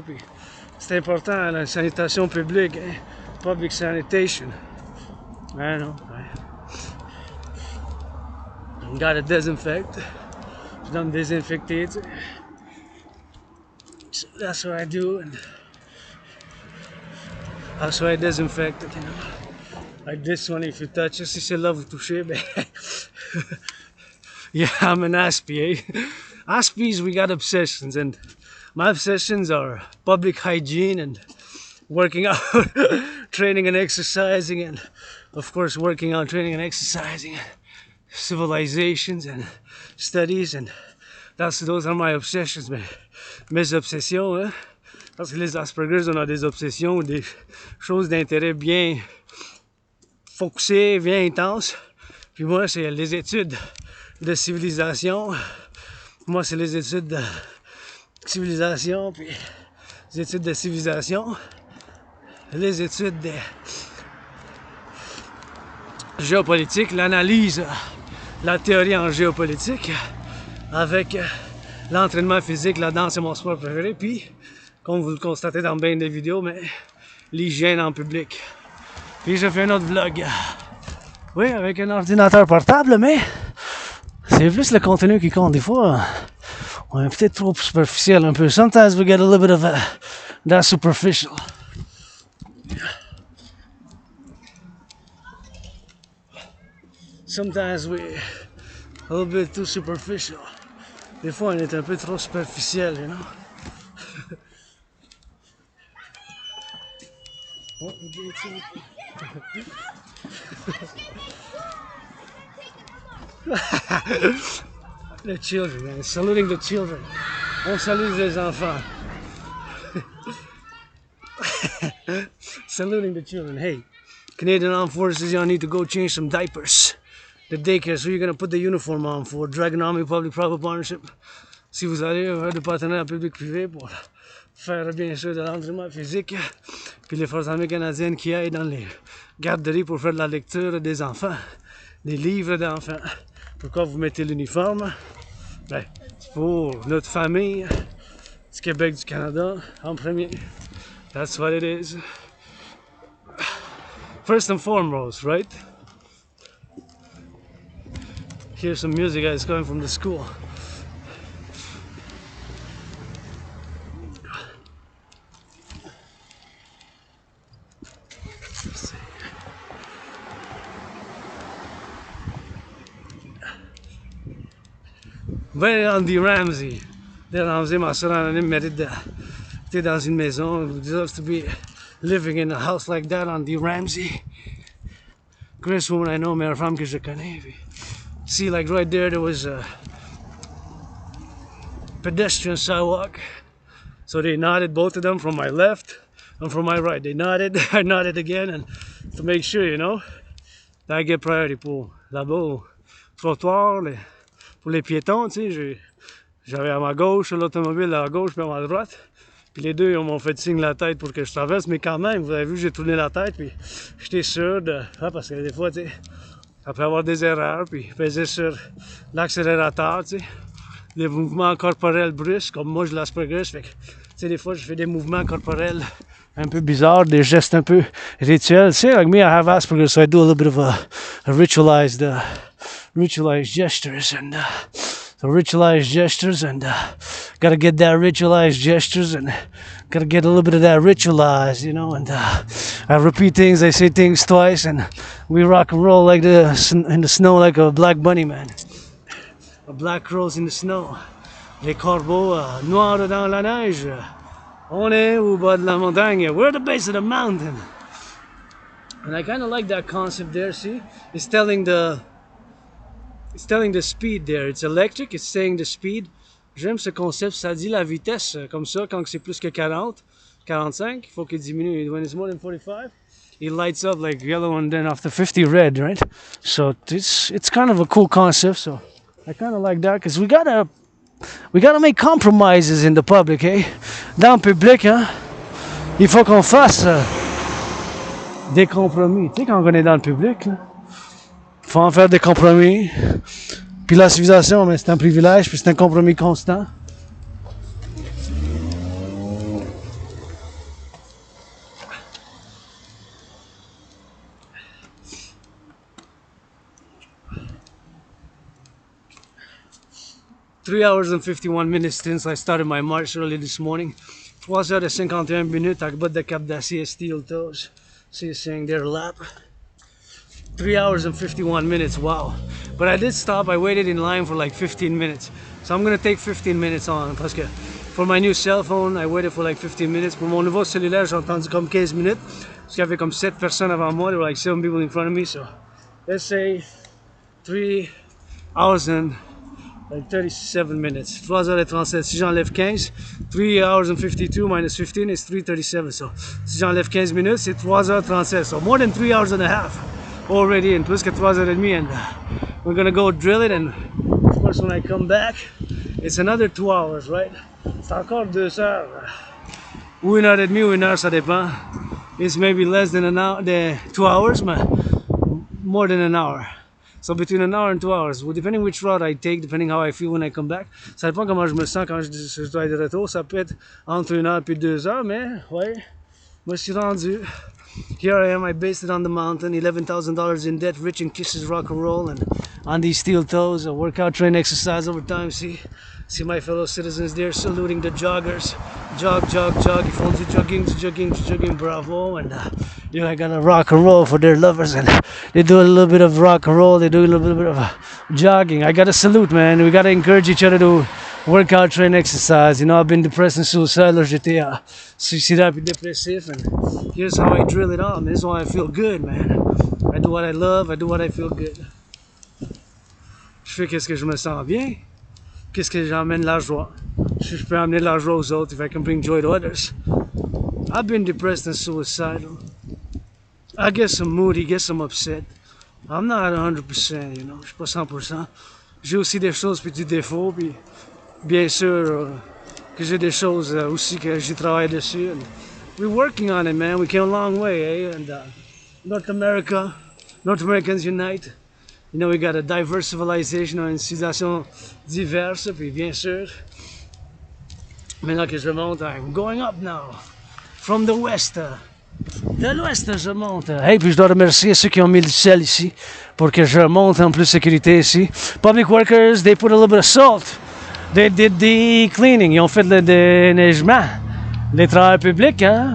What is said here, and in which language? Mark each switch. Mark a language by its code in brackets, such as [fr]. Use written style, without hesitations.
[fr] Puis c'est important, la sanitation publique, hein? [en] Public sanitation. I know. You gotta disinfect. [fr] Je dois me désinfecter, tu sais. [en] So that's what I do, and that's why I disinfect it, you know. Like this one, if you touch it, [fr] si c'est là vous touchez, ben. [en] Yeah, I'm an ASPI, eh? ASPIs, we got obsessions, and my obsessions are public hygiene and working out, training and exercising, and of course working out, training and exercising, civilizations and studies, and those are my obsessions, [fr] mes obsessions, hein? Parce que les Aspergers, on a des obsessions, des choses d'intérêt bien focusées, bien intenses. Puis moi, c'est les études de civilisation. Moi, c'est les études de civilisation, puis les études de civilisation, les études de géopolitique, l'analyse, la théorie en géopolitique, avec l'entraînement physique, la danse est mon sport préféré, puis, comme vous le constatez dans bien des vidéos, mais l'hygiène en public. Puis je fais un autre vlog. Oui, avec un ordinateur portable, mais c'est plus le contenu qui compte. Des fois, on est peut-être trop superficiel un peu. [en] Sometimes we get a little bit of that superficial. Sometimes we a little bit too superficial. [fr] Des fois, on est un peu trop superficiel, [en] you know. Oh, the children, man. Saluting the children. [fr] On salue les enfants. [en] Saluting the children. Hey, Canadian Armed Forces, y'all need to go change some diapers. The daycare, so you're gonna put the uniform on for Dragon Army Public-Private Partnership. [fr] Si vous allez faire du partenariat public-privé pour faire bien sûr de l'entraînement physique, puis les forces armées canadiennes qui aident dans les garderies pour faire de la lecture des enfants, des livres d'enfants. Pourquoi vous mettez l'uniforme? Ben, c'est pour notre famille du Québec, du Canada, en premier. [en] That's what it is. First and foremost, right? Here's some music that's coming from the school. [fr] Ben, Andy Ramsey. Ramsey, ma soeur anonyme, mérite d'être dans une maison. [en] He deserves to be living in a house like that, Andy Ramsey. Greatest woman I know, [fr] meilleure femme que je connais. [en] See, like right there was pedestrian sidewalk. So they nodded, both of them, from my left and from my right. They nodded, I nodded again, and to make sure, you know, that I get priority [fr] pour là-bas au trottoir, pour les piétons, tu sais, j'avais à ma gauche l'automobile à gauche puis à ma droite. Puis les deux, ils m'ont fait signe la tête pour que je traverse, mais quand même, vous avez vu, j'ai tourné la tête, puis j'étais sûr de... Ah, parce que des fois, tu sais, après avoir des erreurs, puis peser sur l'accélérateur, tu sais, des mouvements corporels brusques, comme moi, je l'aspergus, fait que, tu sais, des fois, je fais des mouvements corporels un peu bizarres, des gestes un peu rituels. Tu sais, [en] like me, I have Asperger's, so I do a little bit of a ritualized gestures, and so ritualized gestures, and gotta get that ritualized gestures, and gotta get a little bit of that ritualized, you know, and I repeat things, I say things twice, and we rock and roll like this in the snow like a black bunny, man. A black rose in the snow. [fr] Les corbeaux noirs dans la neige. On est au bas de la montagne. [en] We're at the base of the mountain. And I kind of like that concept there, see? It's telling the speed there. It's electric, it's saying the speed. [fr] J'aime ce concept, ça dit la vitesse, comme ça, quand c'est plus que 40, 45, il faut qu'il diminue. [en] When it's more than 45, it lights up like yellow, and then after 50, red, right? So it's kind of a cool concept, so I kind of like that, because we gotta make compromises in the public, eh? [fr] Dans le public, hein? Il faut qu'on fasse des compromis. Tu sais, quand on est dans le public, là, faut en faire des compromis. Puis la civilisation, mais c'est un privilège, puis c'est un compromis constant. [en] Three hours and 51 minutes since I started my march early this morning. [fr] 3h51 à bas de Cap d'Acier Steel Toes. [en] See you saying their lap. 3 hours and 51 minutes, wow. But I did stop, I waited in line for like 15 minutes. So I'm gonna take 15 minutes on, [fr] parce que [en] for my new cell phone, I waited for like 15 minutes. [fr] Pour mon nouveau cellulaire, j'ai entendu comme 15 minutes. Parce qu'il y avait comme 7 personnes avant moi, [en] there were like 7 people in front of me, so let's say 3 hours and like 37 minutes. 3h37. [fr] Si j'enlève 15, [en] 3 hours and 52 minus 15 is 3:37. So [fr] si j'enlève 15 minutes, c'est 3h37. [en] So more than 3 hours and a half already, and [fr] plus que 3h30, [en] and we're gonna go drill it, and of course when I come back, it's another 2 hours, right? [fr] C'est encore 2 heures. Ou 1h30 ou 1 heure, ça dépend. [en] It's maybe less than an hour, 2 hours, but more than an hour. So between an hour and 2 hours, well, depending which route I take, depending how I feel when I come back, [fr] ça dépend comment je me sens quand je dois être de retour. Ça peut être entre 1 heure et 2 heures, mais ouais, moi je suis rendu. [en] Here I am, I based it on the mountain, $11,000 in debt, rich in kisses, rock and roll, and on these steel toes, a workout, train, exercise over time. See my fellow citizens there saluting the joggers. Jog, jog, jog. [fr] Ils font du jogging, bravo. [en] And you know, I gotta rock and roll for their lovers, and they do a little bit of rock and roll, they do a little bit of jogging. I gotta salute, man. We gotta encourage each other to workout, train, exercise. You know, I've been depressed and suicidal. [fr] J'étais suicidaire et dépressif, [en] and here's how I drill it on. This is why I feel good, man. I do what I love, I do what I feel good. [fr] Je fais qu'est-ce que je me sens bien. Qu'est-ce que j'emmène la joie. Si je peux amener la joie aux autres, [en] if I can bring joy to others. I've been depressed and suicidal. I get some moody, get some upset. I'm not 100%, you know, [fr] je suis pas 100%. J'ai aussi des choses puis des défauts, puis bien sûr que j'ai des choses aussi que j'ai travaillé dessus. [en] And we're working on it, man. We came a long way, eh? And North Americans unite. You know, we got a diverse civilization, [fr] une civilisation diverse, puis bien sûr, maintenant que je monte, [en] I'm going up now, from the west, de l'ouest je monte. [fr] Hey, puis je dois remercier ceux qui ont mis le sel ici, pour que je monte en plus sécurité ici. [en] Public workers, they put a little bit of salt. They did the cleaning, [fr] ils ont fait le déneigement. Les travailleurs publics, hein?